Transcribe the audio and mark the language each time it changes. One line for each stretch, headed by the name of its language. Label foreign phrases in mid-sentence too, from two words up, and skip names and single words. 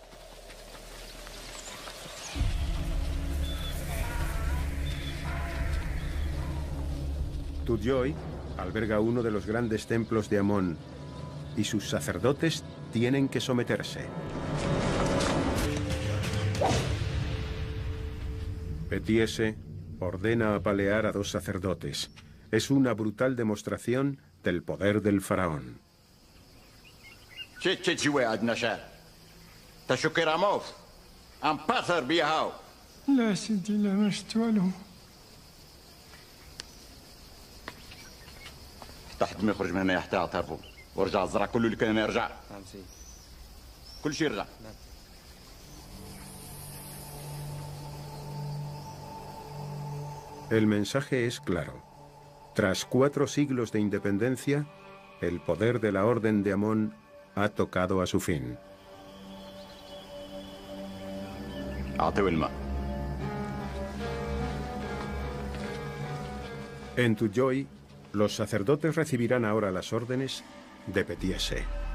Spanish: Tudjoy alberga uno de los grandes templos de Amón y sus sacerdotes tienen que someterse. Petiese ordena apalear a 2 sacerdotes. Es una brutal demostración del poder del faraón.
Arabic: لا سيدي لا ما شفت والو. تحت ما يخرج من هنا حتى اعترفوا ورجع الزرع كله اللي كان هنا يرجع. نعم سيدي. كل شيء يرجع. نعم.
Spanish: El mensaje es claro. Tras 4 siglos de independencia, el poder de la Orden de Amón ha tocado a su fin. En Tudjoy, los sacerdotes recibirán ahora las órdenes de Petiese.